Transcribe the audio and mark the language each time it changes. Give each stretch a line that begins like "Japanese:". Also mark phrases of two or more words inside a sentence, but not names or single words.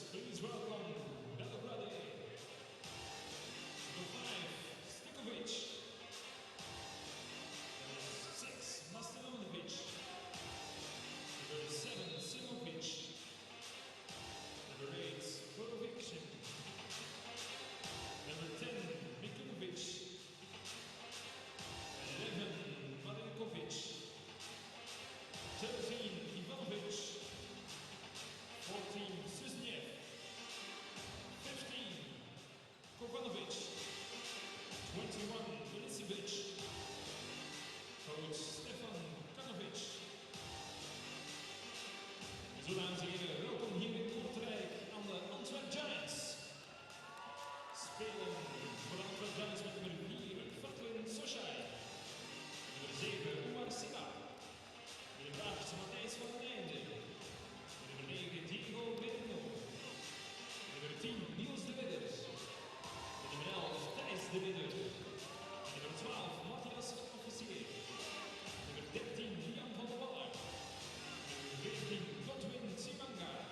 English: Please welcome Belgrado. Number 5, Stikovic. Number 6, Mastanovic. Number 7, Simovic. Number 8, Korovic. Number 10, Mikulovic. 11, Marinkovic. 13, Ivanovic. 14, Susniev. 15, Kovanovic. 21, Milicevic. Coach Stefan Kanovic.
Dutch: Zo, dames en heren, welkom hier in Kortrijk aan de Antwerp Giants. Spelen voor de Antwerp Giants met nummer 4, Fatlin Soshai. Nummer 7, Umar Sina. Nummer 8, Matthijs van den Einde. Nummer 9, Diego Merino. Nummer 10, Niels de Widder. Nummer 11, Thijs de Widder. Nummer 12, Matthias Officier. Nummer 13, Jan van der Waller. Nummer 14, Godwin Simanga.